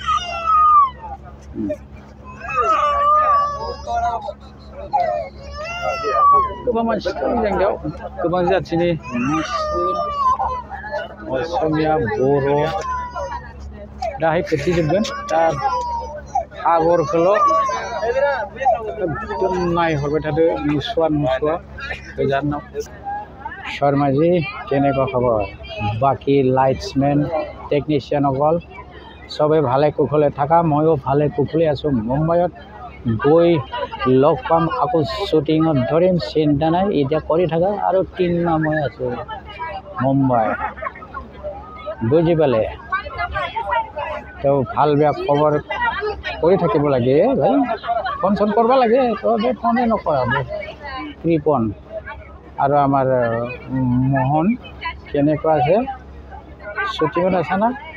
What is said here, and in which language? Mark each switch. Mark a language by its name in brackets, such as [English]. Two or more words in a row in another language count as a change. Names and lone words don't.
[Bodo] गोबां मानसि दं जोंनियाव गोबां जाथिनि मुस्लिम असमिया बर' दाहाय खोथिजोबगोन दा आगरखौल' एकदम नायहरबाय थादो नुसुवा गोजानाव शर्मा जी [Assamese] কেনেকুৱা খবৰ বাকি লাইটসম্যান টেকনিশিয়ান অকল সবে ভালে কুশলে থাকা ময়ো ভালে কুশলে আছো মুম্বাইত গৈ লগ পাম আকৌ শ্বুটিঙত ধৰিম চিন্তা নাই এতিয়া কৰি থাকা আৰু 3 মাহ মই আছো মুম্বাই বুজি পালে তো ভাল বেয়া খবৰ কৰি থাকিব লাগে ভাই ফোন চোন কৰিব লাগে তবে ফোনে নকৰা কৃপন আৰু আমাৰ মোহন কেনেকুৱা আছে শ্বুটিঙত আছে না